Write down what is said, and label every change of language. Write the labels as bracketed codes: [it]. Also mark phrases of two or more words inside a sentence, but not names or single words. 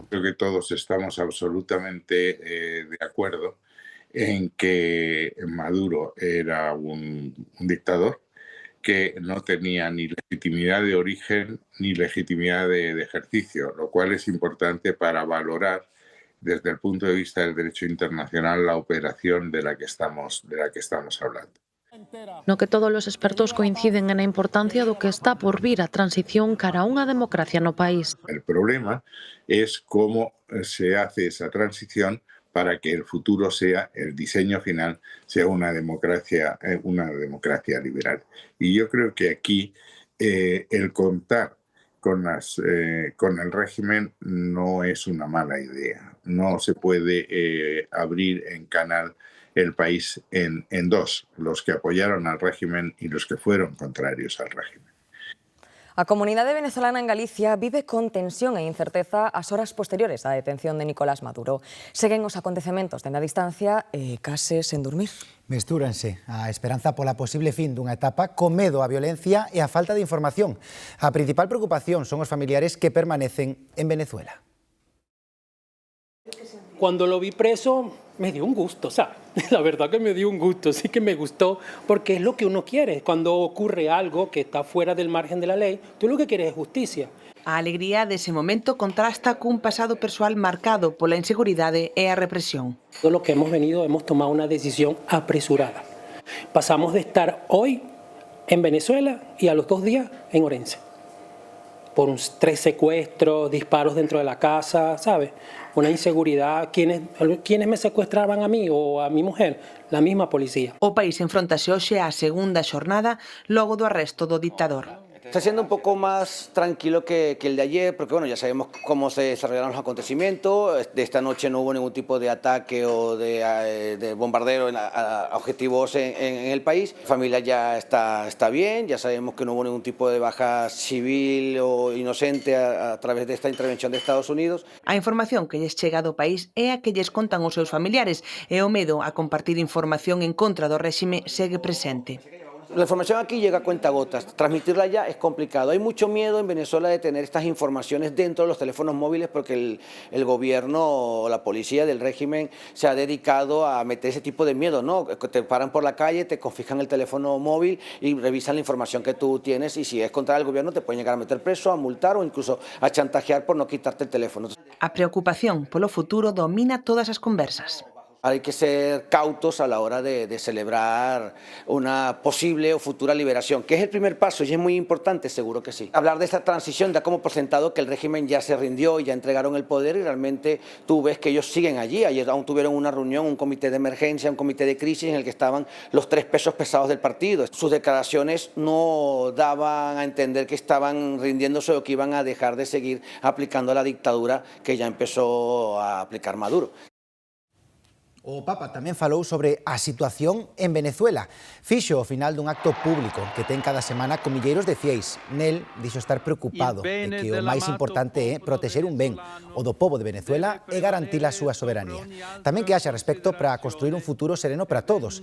[es] Creo que todos estamos absolutamente de acuerdo en que Maduro era un dictador que no tenía ni legitimidad de origen ni legitimidad de ejercicio, lo cual es importante para valorar desde el punto de vista del derecho internacional la operación de la que estamos hablando. [gl] No que todos os expertos coinciden na importancia do que está por vir a transición cara a unha democracia no país. [es] El problema es cómo se hace esa transición para que el futuro sea, el diseño final, sea una democracia liberal. Y yo creo que aquí el contar con el régimen no es una mala idea. No se puede abrir en canal el país en dos, los que apoyaron al régimen y los que fueron contrarios al régimen. [gl] A comunidade venezolana en Galicia vive con tensión e incerteza as horas posteriores á detención de Nicolás Maduro. Seguen os acontecementos dende a distancia e case sen dormir. Mestúranse a esperanza pola posible fin dunha etapa con medo á violencia e a falta de información. A principal preocupación son os familiares que permanecen en Venezuela. [es] Cuando lo vi preso, me dio un gusto, ¿sabes? La verdad que me dio un gusto, sí que me gustó, porque es lo que uno quiere. Cuando ocurre algo que está fuera del margen de la ley, tú lo que quieres es justicia. [gl] A alegría dese momento contrasta cun pasado persoal marcado pola inseguridade e a represión. [es] Todo lo que hemos venido, hemos tomado una decisión apresurada. Pasamos de estar hoy en Venezuela y a los 2 días en Orense. Por 3 secuestros, disparos dentro de la casa, ¿sabes? Una inseguridad. ¿Quiénes me secuestraban a mí o a mi mujer? La misma policía. [gl] O país enfrontase hoxe á segunda xornada logo do arresto do dictador. [es] Está siendo un poco más tranquilo que el de ayer, porque bueno, ya sabemos cómo se desarrollaron los acontecimientos. De esta noche no hubo ningún tipo de ataque o de bombardeo a objetivos en el país. La familia ya está bien, ya sabemos que no hubo ningún tipo de baja civil o inocente a través de esta intervención de Estados Unidos. [gl] A información que lles chega do país é a que lles contan os seus familiares e o medo a compartir información en contra do réxime segue presente. [es] La información aquí llega a cuentagotas, transmitirla ya es complicado. Hay mucho miedo en Venezuela de tener estas informaciones dentro de los teléfonos móviles porque el gobierno o la policía del régimen se ha dedicado a meter ese tipo de miedo, ¿no? Te paran por la calle, te confiscan el teléfono móvil y revisan la información que tú tienes y si es contra el gobierno te pueden llegar a meter preso, a multar o incluso a chantajear por no quitarte el teléfono. [gl] A preocupación polo futuro domina todas as conversas. [es] Hay que ser cautos a la hora de celebrar una posible o futura liberación, que es el primer paso y es muy importante, seguro que sí. Hablar de esta transición da como por sentado que el régimen ya se rindió y ya entregaron el poder y realmente tú ves que ellos siguen allí. Ayer aún tuvieron una reunión, un comité de emergencia, un comité de crisis en el que estaban los 3 pesos pesados del partido. Sus declaraciones no daban a entender que estaban rindiéndose o que iban a dejar de seguir aplicando la dictadura que ya empezó a aplicar Maduro. [gl] O Papa tamén falou sobre a situación en Venezuela. Fixo ao final dun acto público que ten cada semana con milleiros de fieis. Nel dixo estar preocupado de que o máis importante é protexer un ben, o do pobo de Venezuela, e garantir a súa soberanía. Tamén que haxa respecto para construir un futuro sereno para todos.